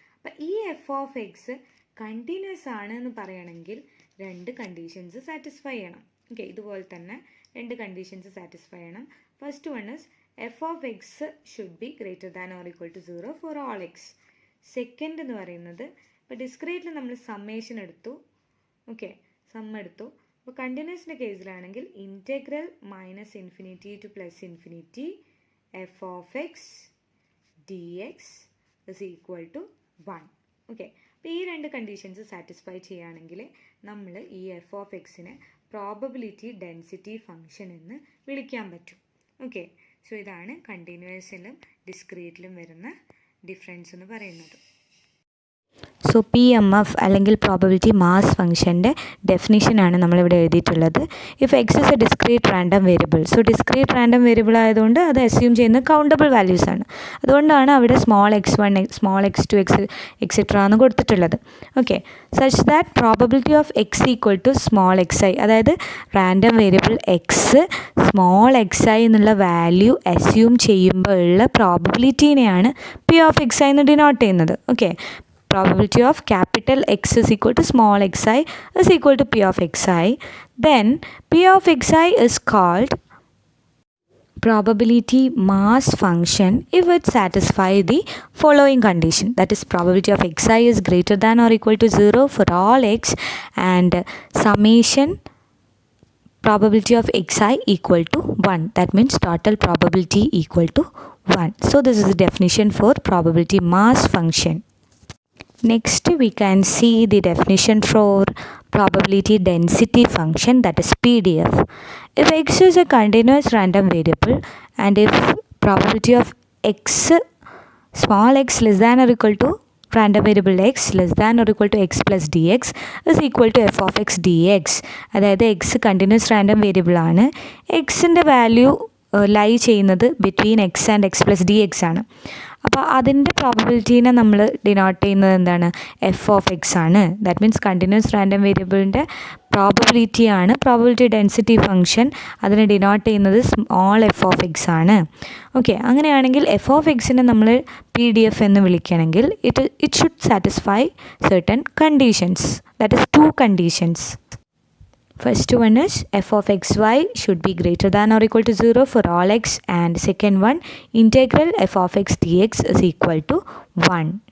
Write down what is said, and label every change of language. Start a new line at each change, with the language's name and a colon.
Malayalam: അപ്പം ഈ f(x) continuous ആണ് എന്ന് പറയണമെങ്കിൽ 2 കണ്ടീഷൻസ് സാറ്റിസ്ഫൈ ചെയ്യണം. ഓക്കെ, ഇതുപോലെ തന്നെ
English: 2 conditions satisfy
Malayalam: ചെയ്യണം.
English: First one is f(x) should be greater than or equal to 0 for all x.
Malayalam: Second എന്ന് പറയുന്നത്, ഇപ്പോൾ ഡിസ്ക്രീറ്റിൽ നമ്മൾ സമ്മേഷൻ എടുത്തു. ഓക്കെ, സം എടുത്തു. അപ്പോൾ
English: കണ്ടിന്യൂസിൻ്റെ
Malayalam: കേസിലാണെങ്കിൽ
English: Integral -∞ to +∞ f(x) dx is equal to 1.
Malayalam: Okay, അപ്പോൾ ഈ 2 കണ്ടീഷൻസ് സാറ്റിസ്ഫൈ ചെയ്യുകയാണെങ്കിൽ നമ്മൾ ഈ f(x)നെ പ്രോബബിലിറ്റി ഡെൻസിറ്റി ഫങ്ഷൻ എന്ന് വിളിക്കാൻ പറ്റും. ഓക്കെ, സോ ഇതാണ് കണ്ടിന്യൂസിലും ഡിസ്ക്രീറ്റിലും വരുന്ന ഡിഫറൻസ് എന്ന് പറയുന്നത്. സോ PMF അല്ലെങ്കിൽ പ്രോബബിലിറ്റി മാസ് ഫംഗ്ഷൻ്റെ ഡെഫിനിഷനാണ് നമ്മളിവിടെ എഴുതിയിട്ടുള്ളത്.
English: if x is a discrete random variable, so discrete random variable
Malayalam: ആയതുകൊണ്ട് അത്
English: assume
Malayalam: ചെയ്യുന്നത്
English: Countable values ആണ്.
Malayalam: അതുകൊണ്ടാണ് അവിടെ small x1 small x2 etcetera എന്ന് കൊടുത്തിട്ടുള്ളത്. Okay,
English: such that probability of x equal to small xi,
Malayalam: അതായത് random variable X small xi എന്നുള്ള വാല്യൂ അസ്യൂം ചെയ്യുമ്പോൾ ഉള്ള പ്രോബബിലിറ്റീനെയാണ് P(xi) എന്ന് ഡിനോട്ട് ചെയ്യുന്നത്. Okay,
English: probability of capital X is equal to small xi is equal to P of xi, then P of xi is called probability mass function if it satisfies the following condition, that is probability of xi is greater than or equal to 0 for all x and summation probability of xi equal to 1, that means total probability equal to 1. So this is the definition for probability mass function. Next we can see the definition for probability density function, that is PDF. If x is a continuous random variable and if probability of x small x less than or equal to random variable x less than or equal to x plus dx is equal to f of x dx,
Malayalam: അതായത് x continuous random variable ആണ്, xൻ്റെ value ലൈ ചെയ്യുന്നത് between X and X plus D X ആണ്. അപ്പോൾ അതിൻ്റെ പ്രോബബിലിറ്റീനെ നമ്മൾ denote ചെയ്യുന്നത് എന്താണ്, F of X ആണ്.
English: that means
Malayalam: continuous random വേരിയബിളിൻ്റെ പ്രോബബിലിറ്റിയാണ് probability density function, അതിനെ ഡിനോട്ട് ചെയ്യുന്നത് സ്മോൾ എഫ് ഓഫ് എക്സ് ആണ്. ഓക്കെ, അങ്ങനെയാണെങ്കിൽ
English: f of എക്സിനെ
Malayalam: നമ്മൾ
English: PDF
Malayalam: എന്ന് വിളിക്കണമെങ്കിൽ
English: It should satisfy certain conditions, that is 2 conditions. First one is f of xy should be greater than or equal to 0 for all x, and second one, integral f of x dx is equal to 1.